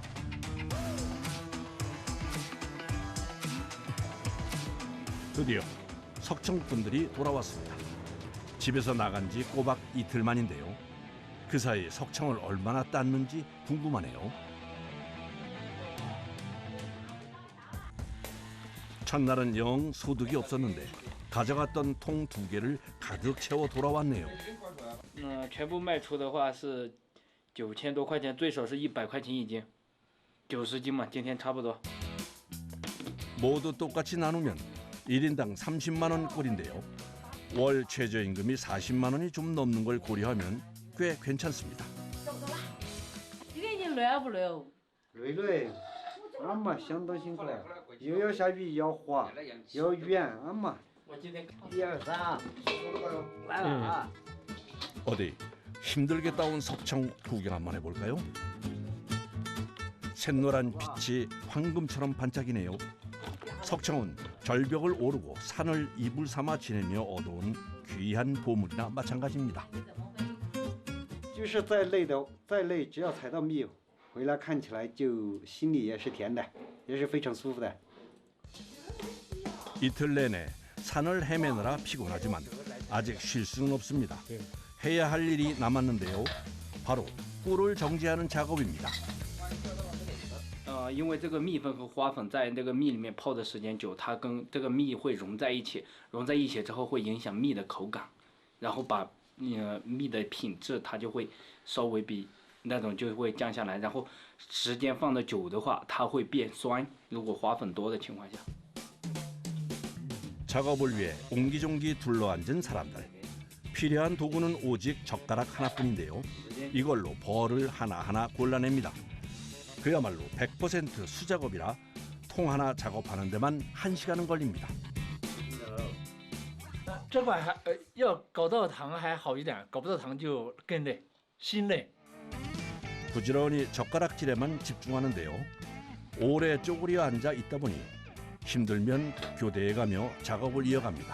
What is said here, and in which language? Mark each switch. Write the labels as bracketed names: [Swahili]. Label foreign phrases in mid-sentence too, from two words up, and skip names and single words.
[Korean] 드디어 석청 분들이 돌아왔습니다. 집에서 나간 지 꼬박 이틀 만인데요. 그 사이 석청을 얼마나 땄는지 궁금하네요. 첫날은 영 소득이 없었는데 가져갔던 통 2개를 가득 채워 돌아왔네요. [Chinese] 全部卖出的话是9000多块钱，最少是100块钱一斤，90斤嘛，今天差不多。 [Korean] 모두 똑같이 나누면 1인당 30만 원 꼴인데요. 월 최저임금이 40만 원이 좀 넘는 걸 고려하면 꽤 괜찮습니다. [Chinese] 今天你累不累？累，俺妈相当辛苦了，又要下雨，要滑，要远，俺妈。 1、2、3，来了啊！ [Korean] 어디 힘들게 따온 석청 구경 한번 해볼까요? 샛노란 빛이 황금처럼 반짝이네요. 석청은 절벽을 오르고 산을 이불 삼아 지내며 얻어온 귀한 보물이나 마찬가지입니다. [Chinese] 就是再累，只要采到蜜，回来看起来就心里也是甜的，也是非常舒服的。 [Korean] 이틀 내내 산을 헤매느라 피곤하지만 아직 쉴 수는 없습니다. 해야 할 일이 남았는데요. 바로 꿀을 정제하는 작업입니다. [Chinese] 因为这个蜜粉和花粉在这个蜜里面泡的时间久，它跟这个蜜会融在一起，融在一起之后会影响蜜的口感，然后把蜜的品质它就会稍微比那种就会降下来，然后时间放的久的话，它会变酸。如果花粉多的情况下。 [Korean] 작업을 위해 옹기종기 둘러앉은 사람들. 필요한 도구는 오직 젓가락 하나뿐인데요. 이걸로 벌을 하나하나 골라냅니다. 그야말로 100% 수작업이라 통 하나 작업하는 데만 1시간은 걸립니다. [Chinese] 这块还要搞到糖还好一点，搞不到糖就更累，心累。 [Korean] 부지런히 젓가락질에만 집중하는데요. 오래 쪼그려 앉아 있다 보니 힘들면 교대에 가며 작업을 이어갑니다.